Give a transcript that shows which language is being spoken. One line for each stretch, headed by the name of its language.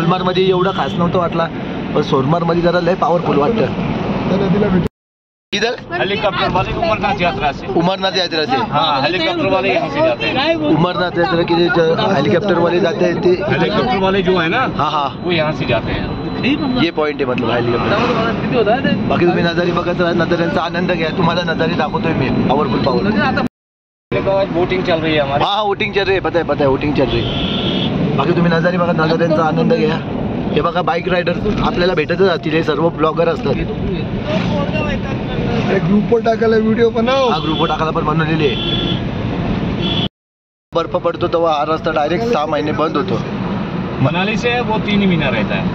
Marathi: गुलमार्ग मध्ये एवढा खास नव्हतं वाटला, पण सोनमार्ग मध्ये जरा लय पॉवरफुल वाटतं.
Hindi: इधर हेलीकॉप्टर वाले उमरनाथ यात्रा से हाँ, हेलीकॉप्टर वाले यहाँ से जाते हैं. उमरनाथ यात्रा के हेलीकॉप्टर वाले जाते हैं. हेलीकॉप्टर वाले जो है ना, हाँ वो यहाँ से जाते हैं.
Marathi: ये पॉइंट आहे मतलब हेलिकॉप्टर. बाकी तुम्ही नजारे बघत राहा, नजाऱ्यांचा आनंद घ्या. तुम्हाला नजारे दाखवतोय मी पॉवरफुल.
Hindi: बोटिंग चल रही है हमारी. हाँ वोटिंग चल रही है, पता है वोटिंग चल रही है.
Marathi: बाकी तुम्ही नजारे बघा, नजाऱ्यांचा आनंद घ्या. हे बघा बाईक रायडर आपल्याला भेटतच असतील, हे सर्व ब्लॉगर असतात. ग्रुपवर टाकायला व्हिडिओ बनव. हा ग्रुपवर टाकायला पण बनवलेली आहे. बर्फ पडतो तेव्हा हा रस्ता डायरेक्ट 6 महिने बंद होतो.
Hindi: मनाली से वो 3 ही महीना रहता है.